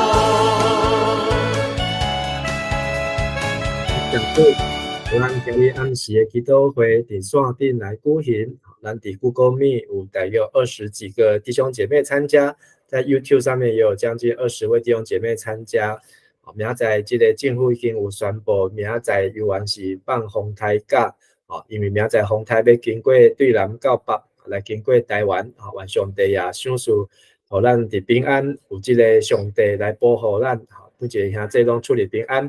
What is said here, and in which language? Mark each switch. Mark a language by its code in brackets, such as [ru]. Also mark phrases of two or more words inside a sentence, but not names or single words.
[nan] 讲对，咱今日暗时的祈祷会伫线顶来举行，咱伫 Google Meet 有大约20几个弟兄姐妹参加，在 YouTube 上面也有将近20位弟兄姐妹参加。明仔载这个政府已经有宣布，明仔载游园是放风台假，因为明仔载风台要经过对南到北，来经过台湾，愿上帝也赏赐，互咱伫平安，有这个上帝来保护咱，每一个兄弟拢出入平安。